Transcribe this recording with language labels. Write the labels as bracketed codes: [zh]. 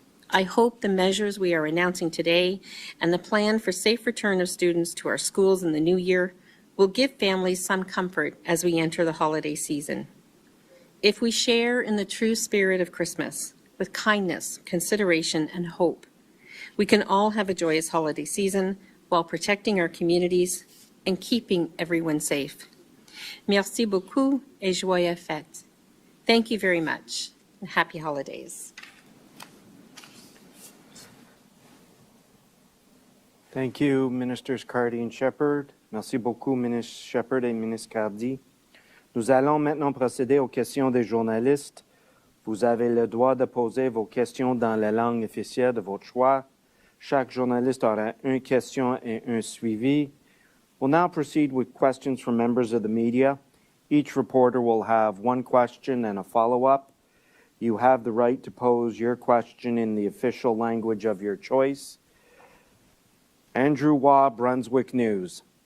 [en] I hope the measures we are announcing today and the plan for safe return of students to our schools in the new year will give families some comfort as we enter the holiday season. If we share in the true spirit of Christmas, with kindness, consideration, and hope, we can all have a joyous holiday season while protecting our communities and keeping everyone safe. [fr] Merci beaucoup et joyeux fêtes. [en] Thank you very much, and happy holidays. Thank you, Ministers Cardy and Shephard. [fr] Merci beaucoup, Ministre Shephard et Ministre Cardy. Nous allons maintenant procéder aux questions des journalistes. Vous avez le droit de poser vos questions dans la langue officielle de votre choix. Chaque journaliste aura une question et un suivi. [en] We'll now proceed with questions from members of the media. Each reporter will have one question and a follow-up. You have the right to pose your question in the official language of your choice. Andrew Waugh, Brunswick News.